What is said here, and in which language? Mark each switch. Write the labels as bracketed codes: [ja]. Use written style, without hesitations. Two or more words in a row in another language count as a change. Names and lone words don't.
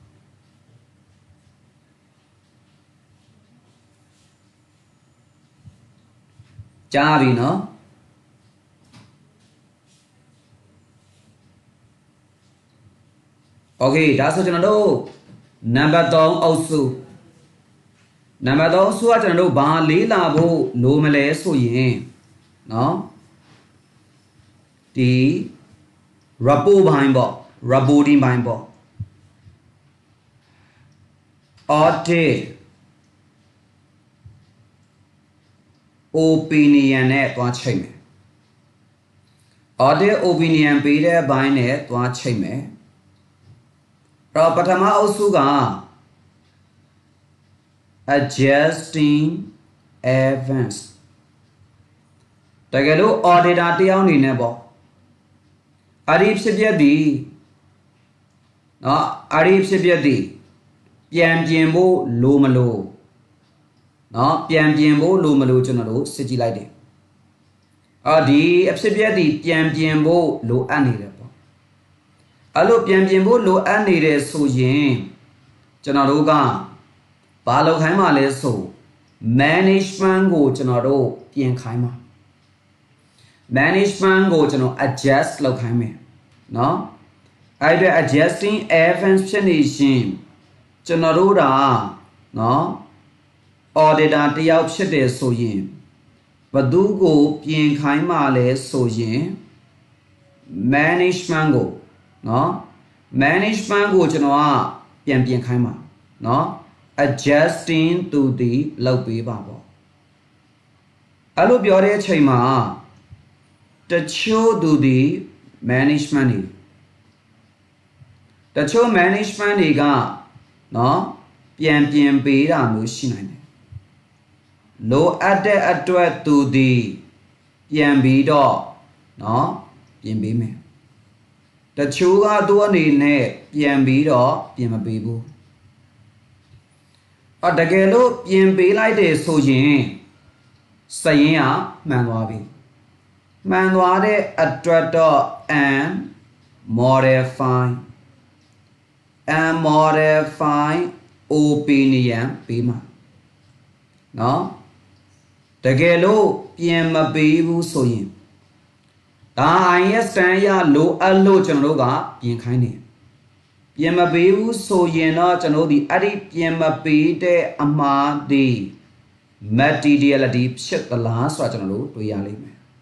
[my] ကြားပြီเนาะโอเคဒါဆိုကျွန်တော်တို့နံပါတ်3အုပ်စုနံပါတ်3အုပ်စုကကျွန်တော်တို့ဘာလေးလာဖို့လိုမလဲဆိုရင်เนาะဒီ report ဘိုင်းပေါ့ reporting ဘိုင်းပေါ့ [en] audit opinion [my] နဲ့တွားချိန်မယ် [en] audit opinion [my] ပေးတဲ့ဘိုင်းနဲ့တွားချိန်မယ်တော့ပထမအုပ်စုက [en] adjusting events [my] တကယ်လို့ auditor တယောက်အနေနဲ့ပေါ့အဲ့ဒီဖြစ်ပျက်ဒီเนาะအဲ့ဒီဖြစ်ပျက်ဒီပြန်ပြင်ဖို့လိုမလို့เนาะပြန်ပြင်ဖို့ လိုမလို့ကျွန်တော်တို့စစ်ကြည့်လိုက်တယ်ဒီအဖြစ်ပျက်ဒီပြန်ပြင်ဖို့လိုအပ်နေတယ်ပေါ့အဲ့လိုပြန်ပြင်ဖို့လိုအပ်နေတယ်ဆိုရင်ကျွန်တော်တို့ကဘာလုပ်ခိုင်းမှ လဲဆို management ကိုကျွန်တော်တို့ပြင်ခိုင်းမှာ management ကိုကျွန်တော် adjust လုပ်ခိုင်းမယ်เนาะအဲ့ဒါ [en] adjusting events [my] ဖြစ်နေရှင်ကျွန်တော် တို့ဒါเนาะ auditor တယောက်ဖြစ်တယ်ဆိုရင်ဘသူကိုပြင်ခိုင်းမှလဲဆိုရင် management ကို เนาะ management ကိုကျွန်တော်ကပြင်ခိုင်းမှာเนาะ [en] adjusting to the [my] လောက်ပေးပါ ပေါ့အဲ့လိုပြောတဲ့အချိန်မှာတချို့သူဒီ management တွေတချို့ management တွေကเนาะပြပြန်ပေးတာမျိုးရှိနိုင်တယ်လိုအပ်တဲ့အတွက်သူဒီပြန်ပြီးတော့နော်ပြင်ပေးမယ်တချို့ကသူ့အနေနဲ့ပြန်ပြီးတော့ပြင်မပေးဘူး တကယ်လို့ပြင်ပေးလိုက်တယ်ဆိုရင်စရင်ကမှန်သွားပြီမှန်သွားတဲ့အတွက်တော့ [en] and modify [my] opinion ပေးမှာနော်တကယ်လို့ပြင်မပေးဘူးဆိုရင်ဒါ IS တန်းရလိုအပ်လို့ကျွန်တော်တို့ကပြင်ခိုင်းတယ်ပြင်မပေးဘူးဆိုရင်တော့ကျွန်တော်တို့ဒီအဲ့ဒီပြင်မပေးတဲ့အမှားဒီ materiality ဖြစ်သလားဆိုတာကျွန်တော်တို့တွေ့ရလိမ့်မယ်